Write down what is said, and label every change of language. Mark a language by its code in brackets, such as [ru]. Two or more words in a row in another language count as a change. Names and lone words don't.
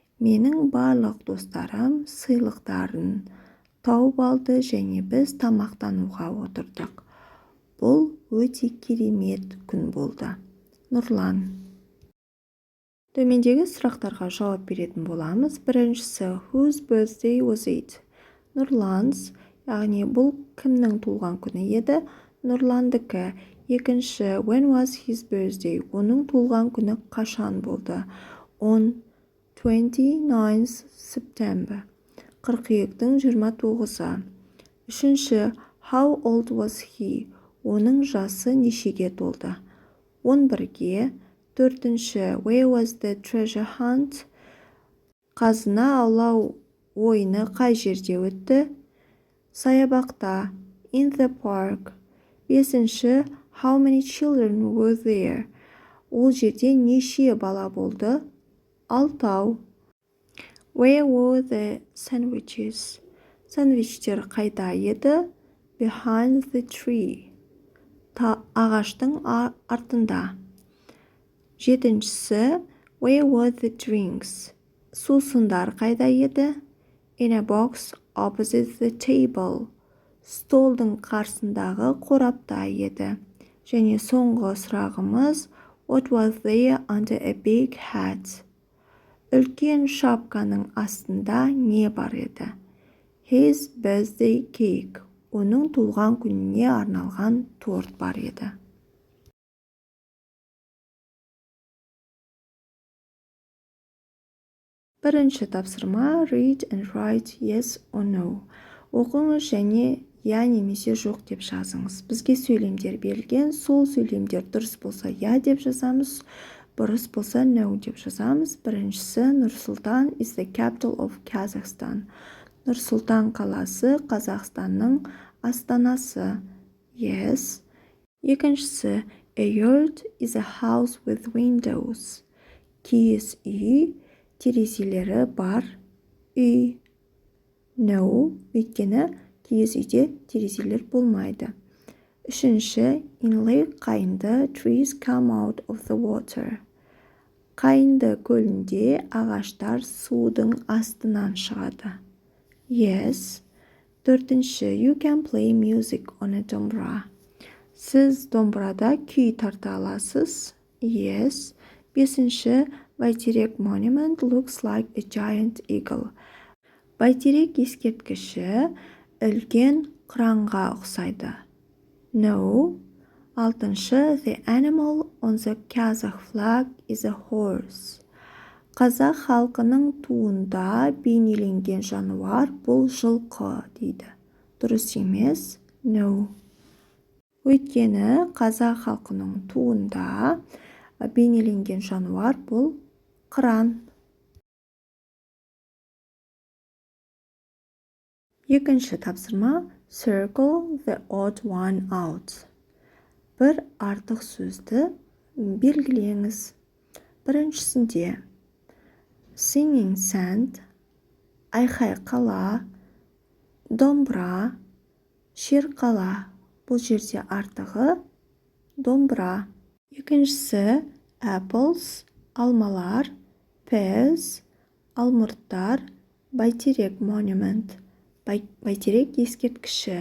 [kk] Менің барлық достарым сыйлықтарын тауып алды және біз тамақтануға отырдық. Бұл өте керемет күн болды. Нұрлан. Төмендегі сұрақтарға жауап беретін боламыз. Біріншісі, [en] whose birthday was it? [kk] Нұрлан's, яғни бұл кімнің туылған күні еді? Нұрландікі. Екінші, [en] when was his birthday? [kk] Оның туылған күні қашан болды? [en] On 29th September. [kk] Қыркүйектің 29-ы. Үшінші, [en] how old was he? [kk] Оның жасы нешеге толды? 11-ге. Төртінші, [en] where was the treasure hunt? [kk] Қазына аулау ойыны қай жерде өтті? Саябақта. [en] In the park. Бесінші, how many children were there? [kk] Ол жерде неше бала болды? 6. [en] Where were the sandwiches? [kk] Сандвичтер қайда еді? [en] Behind the tree. [kk] Ағаштың артында. Жетіншісі, [en] where were the drinks? [kk] Сусындар қайда еді? [en] In a box opposite the table. [kk] Столдың қарсындағы қорапта еді. Және соңғы сұрағымыз, [en] what was there under a big hat? [kk] Үлкен шапканың астында не бар еді? [en] His birthday cake. [kk] Оның туылған күніне арналған торт бар еді. Бірінші тапсырма, [en] read and write yes or no. [kk] Оқыңыз және я немесе жоқ деп жазыңыз. Бізге сөйлемдер берілген, сол сөйлемдер дұрыс болса я деп жазамыз, бұрыс болса no деп жазамыз. [en] Біріншісі, Нұр-Сұлтан is the capital of Kazakhstan. [kk] Нұр-Сұлтан қаласы Қазақстанның астанасы. Yes. Екіншісі, [en] a yurt is a house with windows. [kk] Киіз үй, терезелері бар үй. No, өйткені киіз үйде терезелер болмайды. Үшінші, [en] in Lake Қайынды, trees come out of the water. [kk] Қайынды көлінде ағаштар судың астынан шығады. Yes. Төртінші, [en] you can play music on a домбыра. [kk] Сіз домбырада күй тарта аласыз. [en] Yes. Бесінші, Бәйтерек monument looks like a giant eagle. [kk] Бәйтерек ескерткіші үлкен қыранға ұқсайды. No. Алтыншы, [en] the animal on the Kazakh flag is a horse. [kk] Қазақ халқының туында бейнеленген жануар бұл жылқы дейді. Дұрыс емес. No. Өйткені қазақ халқының туында бейнеленген жануар бұл қыран. Екінші тапсырма, [en] circle the odd one out. [kk] Бір артық сөзді белгілеңіз. Біріншісінде, [en] singing sand, [kk] айқай қала, домбыра, шерқала. Бұл жерде артығы домбыра. Екіншісі, apples, алмалар, pears, алмұрттар, Бәйтерек monument, Бәйтерек ескерткіші.